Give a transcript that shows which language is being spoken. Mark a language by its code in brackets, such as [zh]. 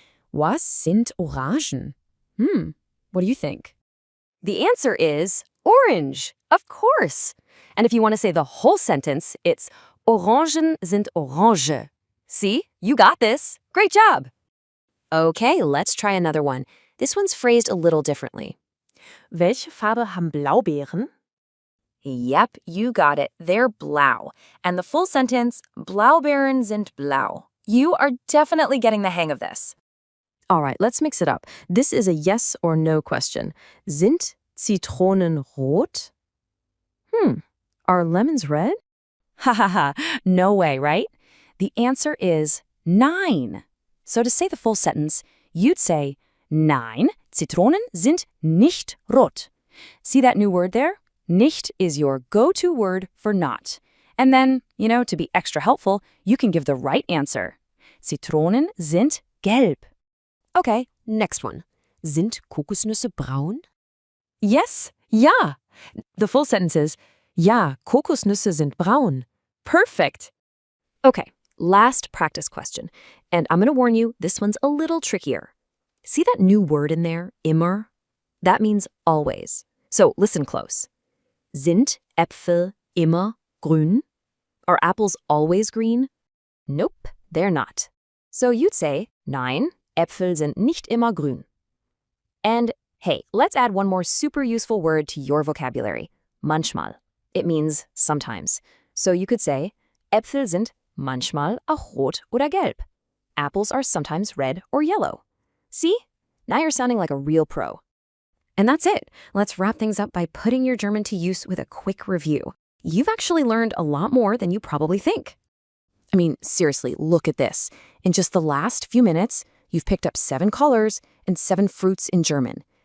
[de] Was sind Orangen? [en] What do you think? The answer is orange, of course. And if you want to say the whole sentence, it's [de] Orangen sind orange. [en] See? You got this. Great job. Okay, let's try another one. This one's phrased a little differently. [de] Welche Farbe haben Blaubeeren? [en] Yep, you got it. They're blau. And the full sentence, [de] Blaubeeren sind blau. [en] You are definitely getting the hang of this. All right, let's mix it up. This is a yes or no question. [de] Sind Zitronen rot? [en] Are lemons red? Ha ha ha, no way, right? The answer is nein. So to say the full sentence, you'd say, [de] Nein, Zitronen sind nicht rot. [en] See that new word there? Nicht is your go-to word for not. And then, to be extra helpful, you can give the right answer. [de] Zitronen sind gelb. [en] Okay, next one. [de] Sind Kokosnüsse braun? Yes, ja. [en] The full sentence is, [de] Ja, Kokosnüsse sind braun. [en] Perfect. Okay, last practice question. And I'm going to warn you, this one's a little trickier. See that new word in there, immer? That means always. So listen close. [de] Sind Äpfel immer grün? [en] Are apples always green? Nope, they're not. So you'd say, [de] Nein, Äpfel sind nicht immer grün. [en] And hey, let's add one more super useful word to your vocabulary. Manchmal. It means sometimes. So you could say, [de] Äpfel sind manchmal auch rot oder gelb. [en] Apples are sometimes red or yellow. See? Now you're sounding like a real pro. And that's it. Let's wrap things up by putting your German to use with a quick review. You've actually learned a lot more than you probably think. I mean, seriously, look at this. In just the last few minutes, you've picked up 7 colors and 7 fruits in German.